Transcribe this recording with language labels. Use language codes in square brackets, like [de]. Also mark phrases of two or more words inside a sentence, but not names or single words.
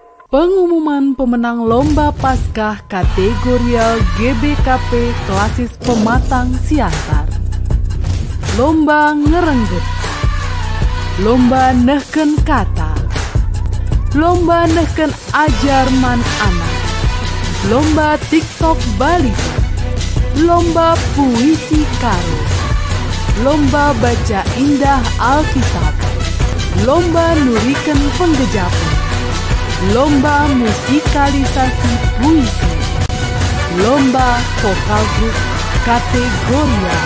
[id] Pengumuman pemenang Lomba Paskah kategorial GBKP Klasis Pematang Siantar. Lomba Ngerenggut, Lomba Nehken Kata, Lomba Nehken Ajar Man Anak, Lomba TikTok Bali, Lomba Puisi Karo, Lomba Baca Indah Alkitab, Lomba Nuriken Penggejapan, Lomba Musikalisasi Puisi, Lomba Vokal Grup kategorial.